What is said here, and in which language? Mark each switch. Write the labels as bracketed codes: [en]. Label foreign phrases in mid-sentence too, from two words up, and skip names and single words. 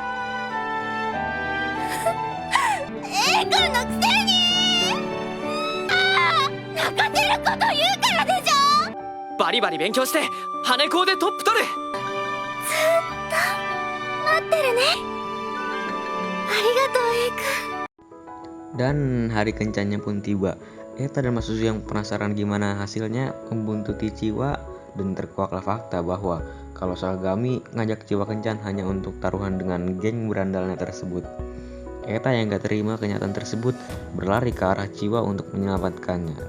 [ja] A 君のくせに泣かせること言うからでしょ。バリバリ勉強して羽校でトップ取る。待ってるね。ありがとう A 君。 [id] Dan hari kencannya pun tiba. Eta dan Mas Suzu yang penasaran gimana hasilnya membuntuti Chiwa, dan terkuaklah fakta bahwa kalau Sakagami ngajak Chiwa kencan hanya untuk taruhan dengan geng berandalnya tersebut. Eta yang gak terima kenyataan tersebut berlari ke arah Chiwa untuk menyelamatkannya.